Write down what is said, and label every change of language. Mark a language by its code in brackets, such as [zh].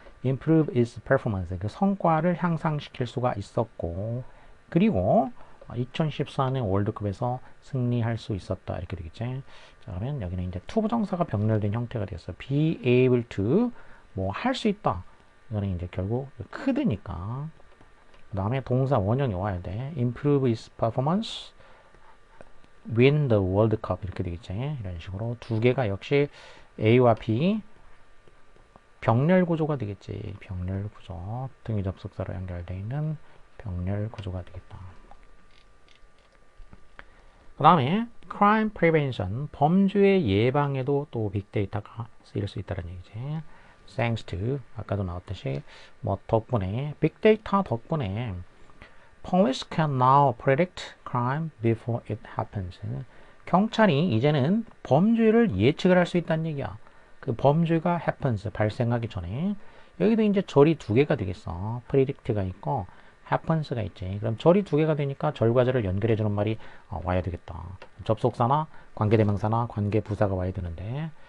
[en] improve its performance, [ko] 그 성과를 향상시킬 수가 있었고, 그리고 2014년 월드컵에서 승리할 수 있었다 이렇게 되겠지. 자, 그러면 여기는 이제 to 부정사가 병렬된 형태가 되었어. be able to 뭐 할 수 있다. 이거는 이제 결국 could니까. 그 다음에 동사 원형이 와야 돼. [en] improve its performance, win the world cup [ko] 이렇게 되겠지. 이런 식으로 두 개가 역시 A와 B 병렬 구조가 되겠지. 병렬 구조. 등위 접속사로 연결되어 있는 병렬 구조가 되겠다. 그 다음에 crime prevention, 범죄의 예방에도 또 빅데이터가 쓰일 수 있다는 얘기지. [en] thanks to, [ko] 아까도 나왔듯이 뭐 덕분에, 빅데이터 덕분에 [en] police can now predict crime before it happens. [ko] 경찰이 이제는 범죄를 예측을 할 수 있다는 얘기야. 그 범죄가 happens, 발생하기 전에. 여기도 이제 절이 두 개가 되겠어. predict가 있고 happens가 있지. 그럼 절이 두 개가 되니까 절과 절을 연결해 주는 말이 와야 되겠다. 접속사나 관계대명사나 관계부사가 와야 되는데.